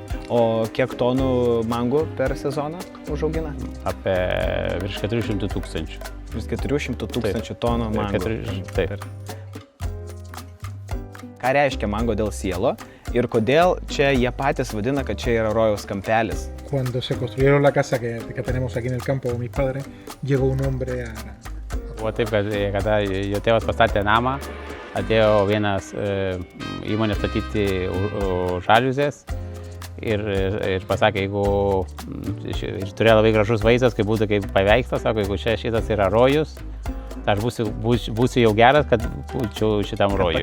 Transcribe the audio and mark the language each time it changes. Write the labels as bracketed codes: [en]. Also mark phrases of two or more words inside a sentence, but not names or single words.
[lt] O kiek tonų mangų per sezoną užaugina? Apie virš 400 tūkstančių. Virš 400 tūkstančių tonų mangų. Taip. Ką reiškia Mango del Cielo ir kodėl čia jie patys vadina, kad čia yra rojaus kampelis? [es] Cuando se construyeron la casa que tenemos aquí en el campo con mis padres, llegó un hombre a [lt] Buvo taip, kad kada jo tėvas pastatė namą, atėjo vienas įmonė statyti žaliuzės ir pasakė, jeigu ir turėjo labai gražus vaizdas, kai būtų kaip paveikslas, sako, jeigu šitas yra rojus, tai aš būsiu jau geras, kad būčiau šitam rojui.